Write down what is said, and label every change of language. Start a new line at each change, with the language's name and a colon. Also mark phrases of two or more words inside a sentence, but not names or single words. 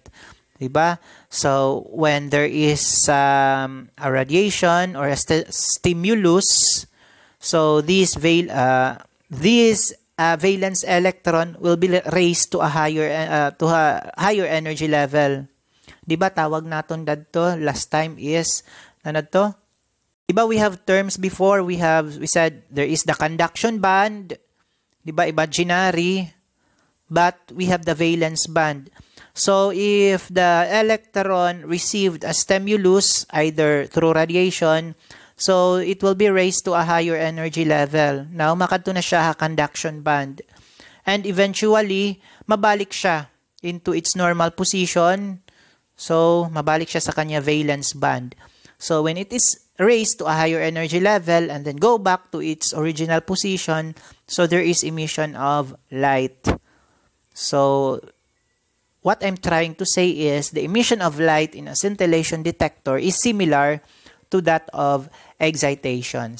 Hiligaynon: Diba?
English: So when there is a radiation or a stimulus, so this valence electron will be raised to a higher energy level.
Hiligaynon: Diba tawag naton dadto
English: last time
Hiligaynon: is ano to?
English: Diba we have terms before, we said there is the conduction band, diba imaginary, but we have the valence band. So if the electron received a stimulus either through radiation, so it will be raised to a higher energy level.
Hiligaynon: Now makadto na siya
English: conduction band.
Hiligaynon: And eventually mabalik siya
English: into its normal position.
Hiligaynon: So, mabalik siya sa kanya
English: valence band. So, when it is raised to a higher energy level and then go back to its original position, so there is emission of light. So, what I'm trying to say is the emission of light in a scintillation detector is similar to that of excitation.